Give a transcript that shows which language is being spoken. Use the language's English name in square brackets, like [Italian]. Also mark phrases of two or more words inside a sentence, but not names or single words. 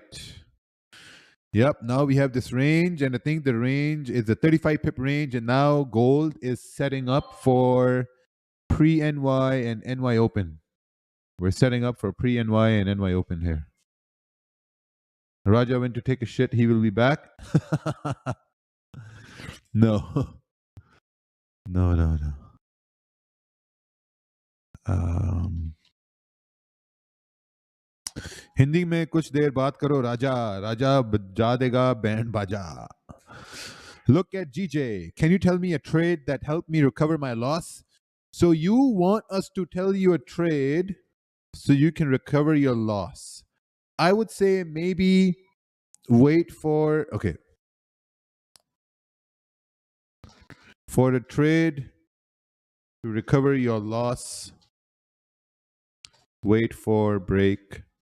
[English] Yep, now we have this range, and I think the range is a 35 pip range, and now gold is setting up for pre-NY and NY Open. We're setting up for pre-NY and NY Open here. Raja went to take a shit. He will be back. No. No. [Hindi] हिंदी में कुछ देर बात करो राजा राजा बजा देगा बैंड बाजा. [English] Look at GJ. Can you tell me a trade that helped me recover my loss? So you want us to tell you a trade so you can recover your loss. I would say maybe wait for, okay. For the trade to recover your loss, wait for break.